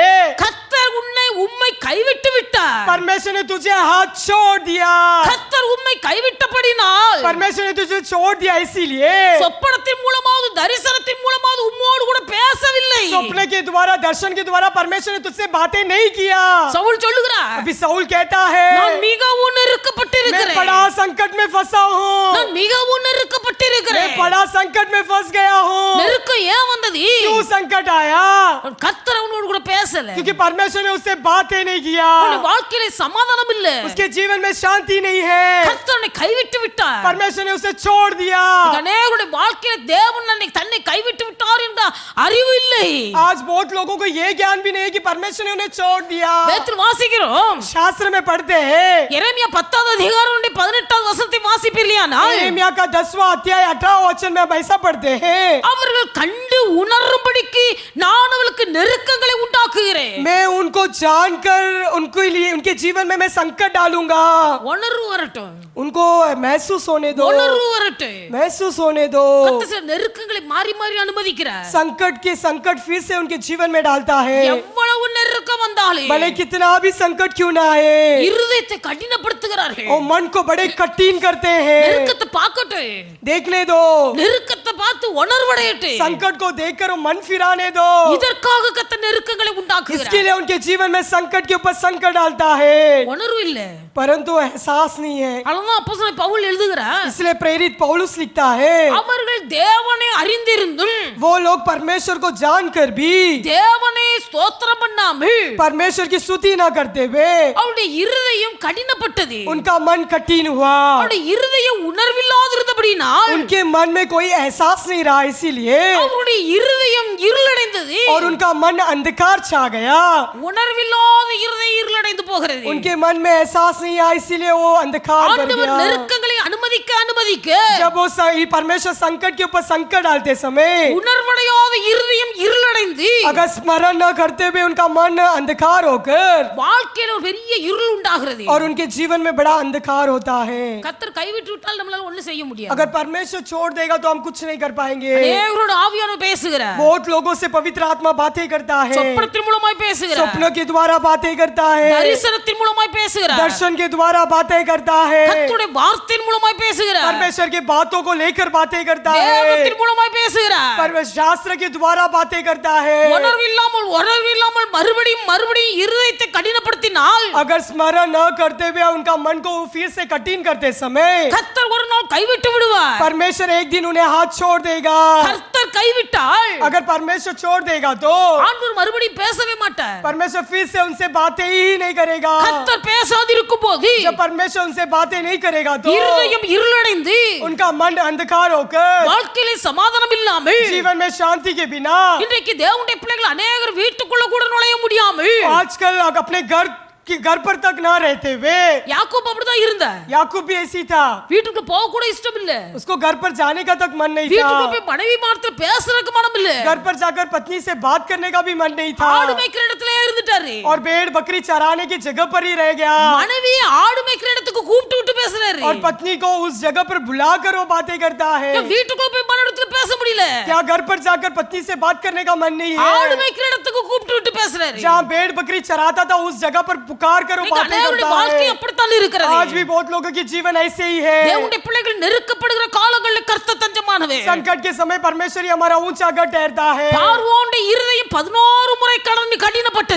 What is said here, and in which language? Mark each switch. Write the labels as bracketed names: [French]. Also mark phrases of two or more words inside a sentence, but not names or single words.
[Tamil] கர்த்தர் உம்மை கைவிட்டு விட்டார். [Hindi] परमेश्वर ने तुझे हाथ छोड़ दिया। [Tamil] கர்த்தர் உம்மை கைவிட்டபடினால் [Hindi] परमेश्वर ने तुझे छोड़ दिया, इसीलिए [Tamil] சொப்பனத்தின் மூலமாவது தரிசனத்தின் மூலமாவது உம்மோடு கூட பேசவில்லை. [Hindi] सपने के द्वारा, दर्शन के द्वारा परमेश्वर ने तुझसे बातें नहीं किया। [Tamil] சவுல் சொல்லுகிறார், [Hindi] अभी साउल कहता है, [Tamil] நான் மிகவும் [Hindi] मैं [Tamil] நெருக்கப்பட்டிருக்கிறேன், [Hindi] बड़ा संकट में फंसा हूँ, [Tamil] நான் மிகவும் [Hindi] मैं [Tamil] நெருக்கப்பட்டிருக்கிறேன். [Hindi] बड़ा संकट में फंस गया हूँ। [Tamil] நெருக்கம் ஏன் வந்தது? [Hindi] क्यों संकट आया? [Tamil] கர்த்தர் அவனோடு கூட பேசல. [Hindi] क्योंकि परमेश्वर ने उससे बातें नहीं किया, [Tamil] அவனுடைய வாழ்க்கையில சமாதானம் இல்ல. [Hindi] उसके जीवन में शांति नहीं है, [Tamil] கர்த்தர் அவனை கைவிட்டு விட்டார். [Hindi] परमेश्वर ने उसे छोड़ दिया। [Tamil] அநேகருடைய வாழ்க்கையில தேவன் தன்னை கைவிட்டு விட்டார் என்ற அறிவு இல்லை. [Hindi] आज बहुत लोगों को ये ज्ञान भी नहीं है कि परमेश्वर ने उन्हें छोड़ दिया। [Tamil] வேதத்தில் வாசிக்கிறோம், [Hindi] शास्त्र में पढ़ते हैं, [Tamil] எரேமியா 10வது அதிகாரம் 18வது வசனத்தை வாசிப்பீர்களானால், [Hindi] यिर्मयाह का 10वां अध्याय 18वां वचन में हम ऐसा पढ़ते हैं, [Tamil] அவர்கள் கண்டு உணரும்படிக்கு நான் அவர்களுக்கு நெருக்கங்களை உண்டாக்குகிறேன். [Hindi] मैं उनको जानकर उनके लिए, उनके जीवन में मैं संकट डालूंगा। [Tamil] உணர்வு வரட்டும், [Hindi] उनको महसूस होने दो, [Tamil] உணர்வு வரட்டும். [Hindi] महसूस होने दो। [Tamil] கர்த்தர் சில நெருக்கங்களை மாறி மாறி அனுமதிக்கிறார். [Hindi] संकट के संकट फिर से उनके जीवन में डालता है, [Tamil] எவ்வளவு நெருக்கம் வந்தாலும் [Hindi] भले कितना भी संकट क्यों ना आए, [Tamil] இருதயத்தை கடினப்படுத்துகிறார்கள். [Hindi] और मन को बड़े कठिन करते हैं। [Tamil] நெருக்கத்தை பார்க்கட்டும், [Hindi] देखने दो, [Tamil] நெருக்கத்தை பார்த்து உணர்வடையட்டும். [Hindi] संकट को देखकर वो मन फिराने दो। [Tamil] இதற்காக கர்த்தர் நெருக்கங்களை [Hindi] इसके [Tamil] உண்டாக்குகிறார். [Hindi] लिए उनके जीवन में संकट के ऊपर संकट डालता है, [Tamil] உணர்வு இல்ல. [Hindi] परंतु एहसास नहीं है। [Tamil] அதனால அப்போஸ்தலன் பவுல் எழுதுகிறார், [Hindi] इसलिए प्रेरित पौलुस लिखता है, [Tamil] அவர்கள் தேவனை அறிந்திருந்தும் [Hindi] वो लोग परमेश्वर को जानकर भी [Tamil] தேவனை ஸ்தோத்திரம் பண்ணாமல் [Hindi] परमेश्वर की स्तुति ना करते हुए [Tamil] அவருடைய இருதயம் கடினப்பட்டது. [Hindi] उनका मन कठिन हुआ, [Tamil] அவருடைய இருதயம் உணர்வில்லாதிருந்தபடினால் [Hindi] उनके मन में कोई एहसास नहीं रहा, इसीलिए [Tamil] அவருடைய இருதயம் இருளடைந்தது. [Hindi] और उनका मन अंधकार छा गया। [Tamil] உணர்வில்லாத இருதயம் இருளடைந்து போகிறது. [Hindi] उनके मन में एहसास नहीं आया, इसीलिए वो अंधकार कर [Tamil] ஆண்டவர் [Hindi] गया। [Tamil] நெருக்கங்களை அனுமதிக்க [Hindi] जब वो परमेश्वर संकट के ऊपर संकट डालते समय [Tamil] உணர்வடையாத இருதயம் இருளடைந்து [Hindi] अगर स्मरण न करते हुए उनका मन अंधकार होकर, [Tamil] வாழ்க்கையில ஒரு பெரிய இருள் உண்டாகிறது. [Hindi] और उनके जीवन में बड़ा अंधकार होता है। [Tamil] கர்த்தர் கைவிட்டு விட்டால் நம்மளால ஒண்ணும் செய்ய முடியாது. [Hindi] अगर परमेश्वर छोड़ देगा तो हम कुछ नहीं कर पाएंगे। [Tamil] தேவனோட ஆவியானவர் பேசுகிறார், [Hindi] बहुत लोगों से पवित्र आत्मा बातें करता है, [Tamil] சொப்பனத்தின் மூலமாய் பேசுகிறார், [Hindi] सपनों के द्वारा बातें करता है, [Tamil] தரிசனத்தின் மூலமாய் பேசுகிறார், [Hindi] दर्शन के द्वारा बातें करता है, [Tamil] கர்த்தருடைய வார்த்தையின் மூலமாய் பேசுகிறார், [Hindi] परमेश्वर की बातों को लेकर बातें करता है, [Tamil] வேதத்தின் மூலமாய் பேசுகிறார். [Hindi] परमेश्वर शास्त्र के द्वारा बातें करता है। [Tamil] உணர்வில்லாமல் மறுபடியும் இருதயத்தை கடினப்படுத்தினால் [Hindi] अगर स्मरण न करते हुए उनका मन को फिर से कठिन करते समय [Tamil] கர்த்தர் ஒரு நாள் கைவிட்டு விடுவார். [Hindi] परमेश्वर एक दिन उन्हें हाथ छोड़ देगा। [Tamil] கர்த்தர் கைவிட்டால் [Hindi] अगर परमेश्वर छोड़ देगा तो [Tamil] ஆண்டவர் மறுபடியும் பேசவே மாட்டார். [Hindi] परमेश्वर फिर से उनसे बातें ही नहीं करेगा। [Tamil] கர்த்தர் பேசாதிருக்கும் போது [Hindi] जब परमेश्वर उनसे बातें नहीं करेगा तो [Tamil] இருதயம் இருளடைந்து [Hindi] उनका मन अंधकार होकर [Tamil] வாழ்க்கையில சமாதானம் இல்லாமல் [Hindi] जीवन में शांति के बिना [Tamil] இன்றைக்கு தேவனுடைய பிள்ளைகள் அநேகர் வீட்டுக்குள்ள கூட நுழைய முடியாமல் [Hindi] आजकल अपने घर पर तक ना रहते हुए, [Tamil] யாக்கோபு அப்படிதான் இருந்தார். [Hindi] याकूब भी ऐसी था, [Tamil] வீட்டுக்குள்ள போக கூட இஷ்டம் இல்ல. [Hindi] उसको घर पर जाने का तक मन नहीं [Tamil] வீட்டுக்குள்ள [Hindi] था, [Tamil] போய் மனைவி மாத்திர பேசுறதுக்கு மனம் இல்ல. [Hindi] घर पर जाकर पत्नी से बात करने का भी मन नहीं था, [Tamil] ஆடு மேய்க்கிற இடத்துல இருந்துட்டாரு. [Hindi] और भेड़ बकरी चराने की जगह पर ही रह गया, [Tamil] மனைவி ஆடு மேய்க்கிற இடத்துக்கு கூப்பிட்டு பேசுறாரு. [Hindi] और पत्नी को उस जगह पर बुलाकर वो बातें करता है। [Tamil] வீட்டுக்குள்ள போய் மன இடத்துல பேச முடியல. [Hindi] क्या घर पर जाकर पत्नी से बात करने का मन नहीं [Tamil] ஆடு [Hindi] है? [Tamil] மேய்க்கிற இடத்துக்கு கூப்பிட்டு விட்டு பேசுறாரு. [Hindi] जहाँ भेड़ बकरी चराता था उस जगह पर पुकार कर वो [Tamil] இன்னைக்கு [Hindi] बातें [Tamil] அநேகருடைய [Hindi] करता [Tamil] வாழ்க்கை [Hindi] है। [Tamil] அப்படித்தான் இருக்கிறது. [Hindi] आज भी बहुत लोगों की जीवन ऐसे ही है। [Tamil] தேவனுடைய பிள்ளைகள் நெருக்கப்படுகிற காலங்களில் கர்த்தர் தஞ்சமானவர். [Hindi] संकट के समय परमेश्वर ही हमारा ऊंचा गढ़ ठहरता है। [Tamil] பார்வோனுடைய இருதயம் 11 முறை கடினப்பட்டது.